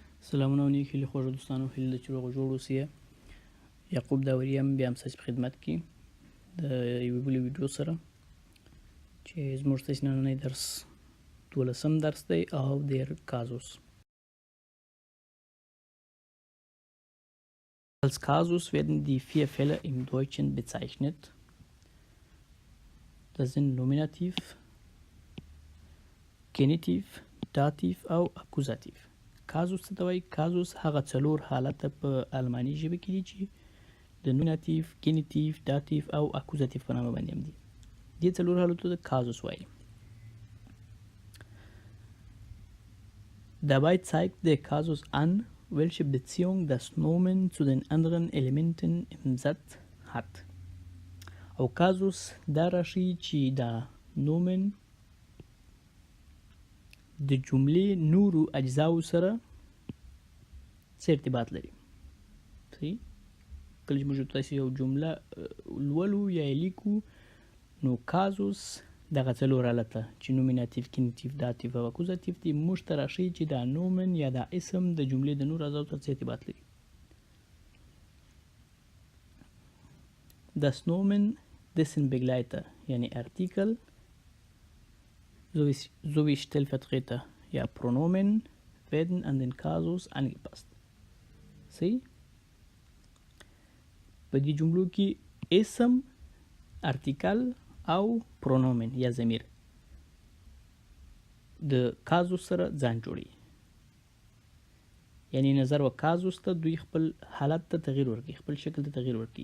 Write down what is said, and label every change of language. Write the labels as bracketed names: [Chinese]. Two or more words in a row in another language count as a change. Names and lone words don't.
[Pashto] سلامونه او نیک هیلې خوږو دوستانو، هیله ده چې روغ جوړ اوسئ. یعقوب داوري یم، بیا هم ستاسې په خدمت کې د یوې بلې ویډیو سره چې زموږ ستاسې نننی درس 12م درس دی او [German] der Kasus. Als Kasus werden die 4 Fälle im Deutschen bezeichnet. Das sind Nominativ, Genitiv, Dativ او Akkusativ. [Pashto] Kasus څه ته وایي؟ Kasus هغه 4 حالته په الماني ژبه کې دي چې د [German] Nominativ, Genitiv, Dativ [Pashto] او اکوزاتیف په نامه باندې هم دي. دې 4 حالتو ته Kasus وایي. [German] Dabei zeigt der Kasus an, welche Beziehung das Nomen zu den anderen Elementen im Satz hat. [Pashto] او Kasus دا راشي چې دا نومن د جملې نورو اجزاو سره څه ارتباط لري. صحیح؟ کله چې موږ تاسو یو جمله لولو یا لیکو نو Kasus دغه 4 حالته چې [German] Nominativ, Genitiv, Dativ [Pashto] او اکوزاتیف دي موږ ته راشي چې دا نومن یا دا اسم د جملې د نورو اجزاو سره څه ارتباط لري. [German] Das Nomen dessen Begleiter یعنی Artikel sowie Stellvertreter ja Pronomen werden an den Kasus angepasst. [Pashto] صحیح؟ په دې جملو کې اسم، ارتیکل او پرونومن یا ضمیر د Kasus سره ځان جوړي. یعنی نظر و Kasus ته دوی خپل حالت ته تغییر ورکړي، خپل شکل ته تغییر ورکړي.